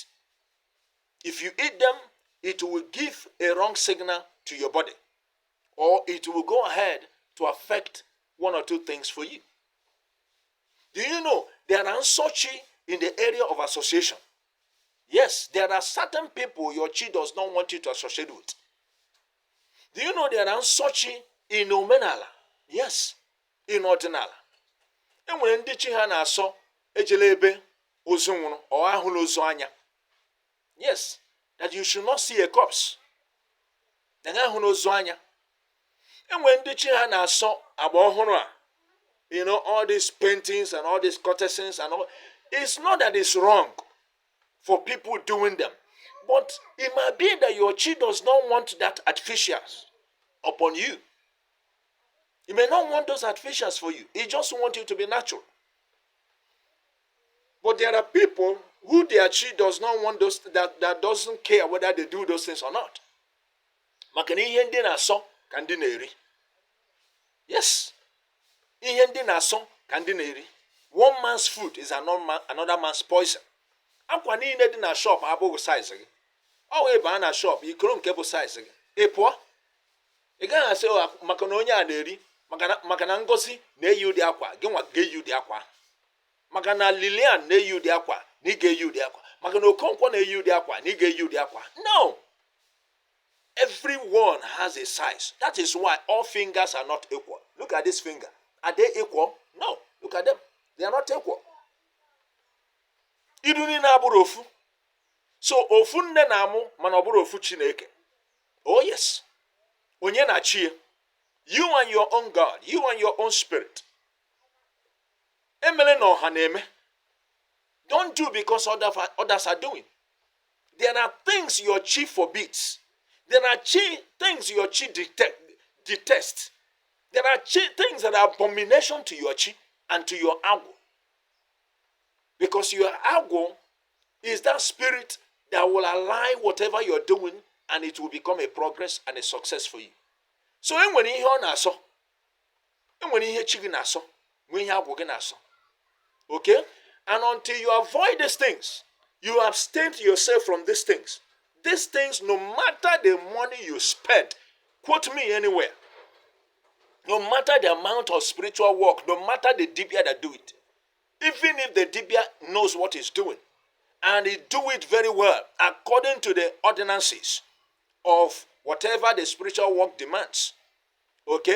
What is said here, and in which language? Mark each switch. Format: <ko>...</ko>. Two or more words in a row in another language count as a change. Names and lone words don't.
<en>If you eat them, it will give a wrong signal to your body, or it will go ahead to affect one or two things for you. Do you know there are Nso-Chi in the area of association? Yes, there are certain people your Chi does not want you to associate with. Do you know there are Nso-Chi in omenala? Yes, in ordinala.</en> <ig>Enwere ndị Chi ha na-asọ ejele ebe ozu nwụrụ ọ ahụla ozu anya.</ig> <en>Yes, that you should not see a corpse.</en> <ig>Na ahụla ozu anya. Enwere ndị Chi ha na-asọ agba ọhụrụ a.</ig> <en>All these paintings and all these courtesans and all. It's not that it's wrong for people doing them. But it might be that your Chi does not want that artificials upon you. He may not want those artificials for you. He just wants you to be natural. But there are people who their Chi does not want those, that doesn't care whether they do those things or not.</en> <ig>Maka na ihe ndị na-asọ ka ndị na-eri.</ig> <en>Yes.</en> <ig>Ihe ndị na-asọ ka ndị na-eri.</ig> <en>One man's food is another man's poison.</en> <ig>Akwa niile dị na shop abụghị size gị. Ọ wee baa na shop ikoro nke bụ size gị. Ị pụọ. Ị gaghị asị maka na onye a na-eri, maka na Ngozi na-eyi ụdị akwa, gị nwa ga-eyi ụdị akwa. Maka na Lilian na-eyi ụdị akwa, na ị ga-eyi ụdị akwa. Maka na Okonkwo na-eyi ụdị akwa, na ị ga-eyi ụdị akwa.</ig> <en>No. Everyone has a size. That is why all fingers are not equal. Look at this finger. Are they equal? No. Look at them. They are not equal.</en> <ig>Iru niile abụrụ ofu. So ofu nne na-amụ mana ọ bụrụ ofu Chineke.</ig> <en>Oh yes.</en> <ig>Onye na-achị.</ig> <en>You and your own God. You and your own spirit.</en> <ig>Emele na ọha na-eme.</ig> <en>Don't do because others are doing. There are things your Chi forbids. There are things your Chi detests. There are things that are abomination to your Chi and to your Agwu. Because your Agwu is that spirit that will align whatever you're doing, and it will become a progress and a success for you.</en> <ig>So enwere ihe ọ na-asọ, enwere ihe Chi gị na-asọ, nwee ihe Agwu gị na-asọ.</ig> <en>Okay? And until you avoid these things, you abstain yourself from these things. These things, no matter the money you spend, quote me anywhere, no matter the amount of spiritual work, no matter the dibia that do it, even if the dibia knows what he's doing, and he do it very well, according to the ordinances of whatever the spiritual work demands, okay?</en>